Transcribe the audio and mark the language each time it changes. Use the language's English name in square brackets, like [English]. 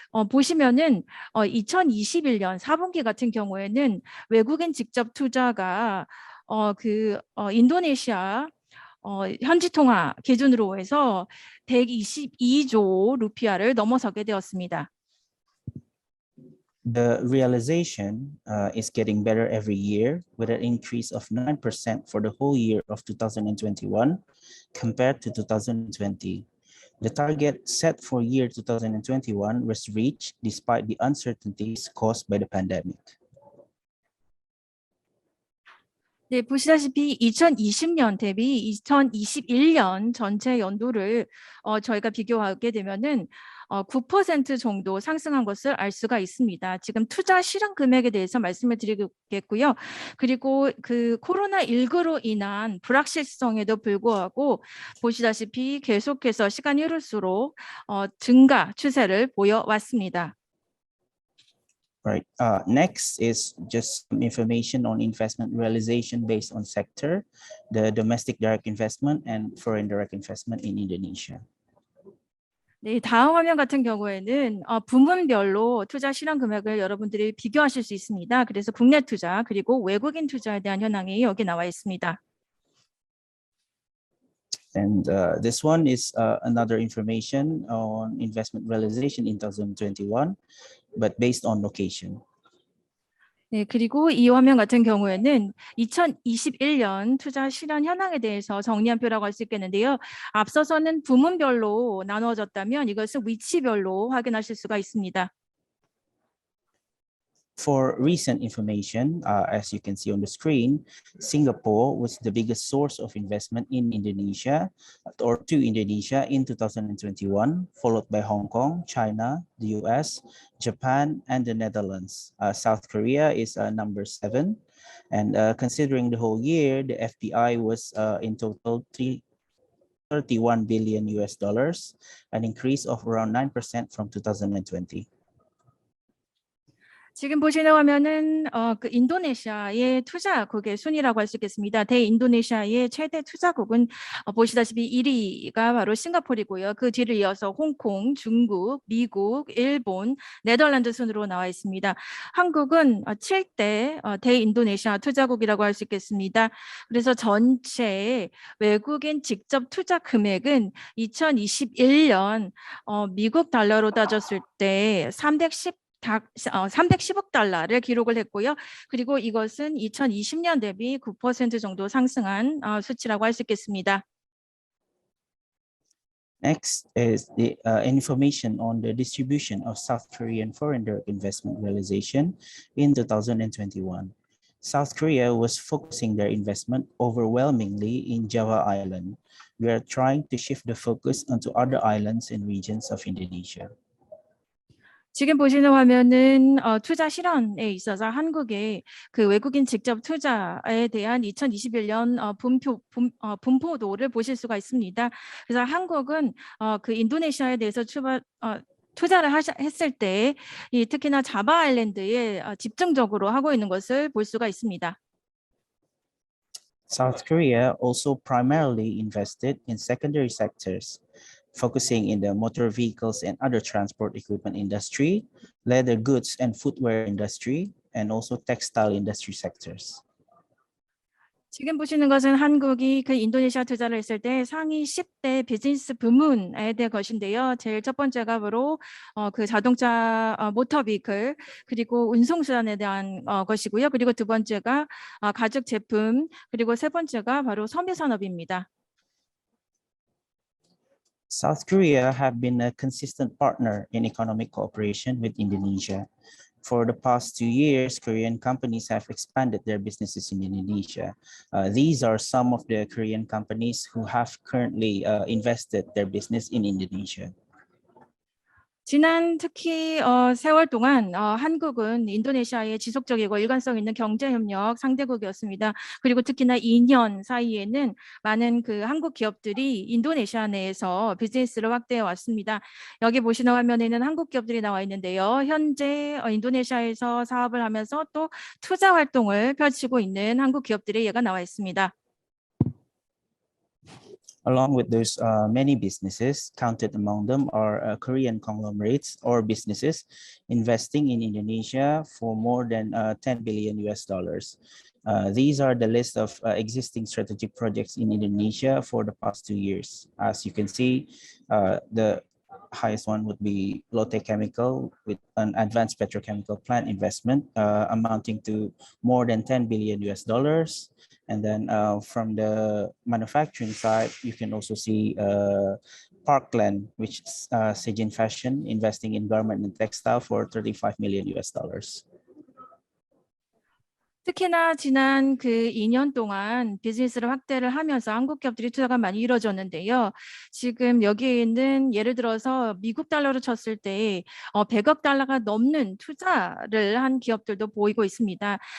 [Korean] 보시면은 2021년 4분기 같은 경우에는 외국인 직접 투자가 인도네시아 현지 통화 기준으로 해서 122조 루피아를 넘어서게 되었습니다. [English] The realization is getting better every year with an increase of 9% for the whole year of 2021 compared to 2020. The target set for year 2021 was reached despite the uncertainties caused by the pandemic. [Korean] 네, 보시다시피 2020년 대비 2021년 전체 연도를 저희가 비교하게 되면은 9% 정도 상승한 것을 알 수가 있습니다. 지금 투자 실현 금액에 대해서 말씀을 드리겠고요. 그리고 코로나19로 인한 불확실성에도 불구하고 보시다시피 계속해서 시간이 흐를수록 증가 추세를 보여왔습니다. [English] Right. Next is just some information on investment realization based on sector, the domestic direct investment and foreign direct investment in Indonesia. [Korean] 네, 다음 화면 같은 경우에는 부문별로 투자 실현 금액을 여러분들이 비교하실 수 있습니다. 그래서 국내 투자 그리고 외국인 투자에 대한 현황이 여기 나와 있습니다. [English] And this one is another information on investment realization in 2021, but based on location. [Korean] 네, 그리고 이 화면 같은 경우에는 2021년 투자 실현 현황에 대해서 정리한 표라고 할 수 있겠는데요. 앞서서는 부문별로 나누어졌다면 이것은 위치별로 확인하실 수가 있습니다. [English] For recent information, as you can see on the screen, Singapore was the biggest source of investment in Indonesia or to Indonesia in 2021, followed by Hong Kong, China, the US, Japan, and the Netherlands. South Korea is number 7. And considering the whole year, the FDI was in total 31 billion US dollars, an increase of around 9% from 2020. [Korean] 지금 보시는 화면은 그 인도네시아의 투자국의 순위라고 할 수 있겠습니다. 대인도네시아의 최대 투자국은 보시다시피 1위가 바로 싱가포르이고요. 그 뒤를 이어서 홍콩, 중국, 미국, 일본, 네덜란드 순으로 나와 있습니다. 한국은 7대 대인도네시아 투자국이라고 할 수 있겠습니다. 그래서 전체 외국인 직접 투자 금액은 2021년 미국 달러로 따졌을 때 310억 달러를 기록을 했고요. 그리고 이것은 2020년 대비 9% 정도 상승한 수치라고 할 수 있겠습니다. [English] Next is the information on the distribution of South Korean foreign direct investment realization in 2021. South Korea was focusing their investment overwhelmingly in Java Island. We are trying to shift the focus onto other islands and regions of Indonesia. [Korean] 지금 보시는 화면은 투자 실현에 있어서 한국의 그 외국인 직접 투자에 대한 2021년 분포도를 보실 수가 있습니다. 그래서 한국은 그 인도네시아에 대해서 투자를 했을 때 특히나 자바 아일랜드에 집중적으로 하고 있는 것을 볼 수가 있습니다. [English] South Korea also primarily invested in secondary sectors, focusing in the motor vehicles and other transport equipment industry, leather goods and footwear industry, and also textile industry sectors. [Korean] 지금 보시는 것은 한국이 그 인도네시아 투자를 했을 때 상위 10대 비즈니스 부문에 대한 것인데요. 제일 첫 번째가 바로 그 자동차 [English] 모터 비클 [Korean] 그리고 운송수단에 대한 것이고요. 그리고 두 번째가 가죽 제품 그리고 세 번째가 바로 섬유 산업입니다. [English] South Korea have been a consistent partner in economic cooperation with Indonesia. For the past 2 years, Korean companies have expanded their businesses in Indonesia. These are some of the Korean companies who have currently invested their business in Indonesia. [Korean] 지난 특히 세월 동안 한국은 인도네시아의 지속적이고 일관성 있는 경제협력 상대국이었습니다. 그리고 특히나 2년 사이에는 많은 그 한국 기업들이 인도네시아 내에서 비즈니스를 확대해 왔습니다. 여기 보시는 화면에는 한국 기업들이 나와 있는데요. 현재 인도네시아에서 사업을 하면서 또 투자 활동을 펼치고 있는 한국 기업들의 예가 나와 있습니다. [English] Along with those many businesses, counted among them are Korean conglomerates or businesses investing in Indonesia for more than 10 billion US dollars. These are the list of existing strategic projects in Indonesia for the past 2 years. As you can see, the highest one would be Lotte Chemical with an advanced petrochemical plant investment amounting to more than 10 billion US dollars. And then from the manufacturing side, you can also see Parkland, which is Sejin Fashion, investing in garment and textile for 35 million US dollars. [Korean] 특히나 지난 그 2년 동안 비즈니스를 확대를 하면서 한국 기업들이 투자가 많이 이루어졌는데요. 지금 여기에 있는 예를 들어서 미국 달러로 쳤을 때 100억 달러가 넘는 투자를 한 기업들도 보이고 있습니다.